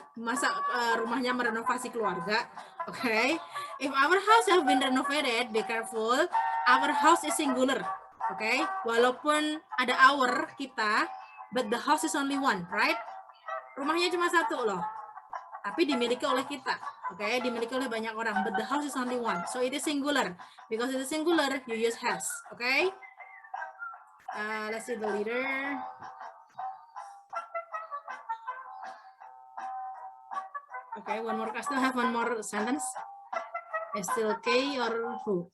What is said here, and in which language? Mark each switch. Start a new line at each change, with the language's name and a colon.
Indonesian: Masa rumahnya merenovasi keluarga? Oke.
English: If our house have been renovated, be careful. Our house is singular. Oke.
Indonesian: Walaupun ada
English: our kita, but the house is only one, right?
Indonesian: Rumahnya cuma satu loh, tapi dimiliki oleh kita, oke? Dimiliki oleh banyak orang,
English: but the house is only one, so it is singular. Because it is singular, you use has, okay? Let's see the leader. Okay, one more. I still have one more sentence. It's still K or who?